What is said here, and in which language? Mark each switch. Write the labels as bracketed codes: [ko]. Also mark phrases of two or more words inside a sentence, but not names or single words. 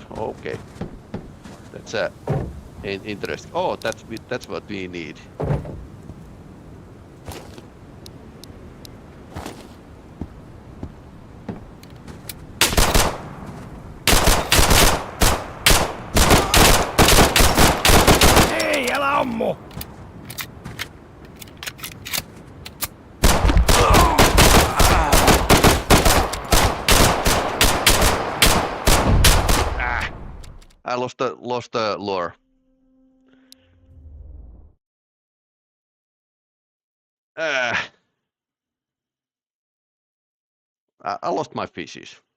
[en] Okay, that's interesting. Oh, that's what we need. [fi] Ei, älä ammu! [en] I lost the lure. I lost my fishes.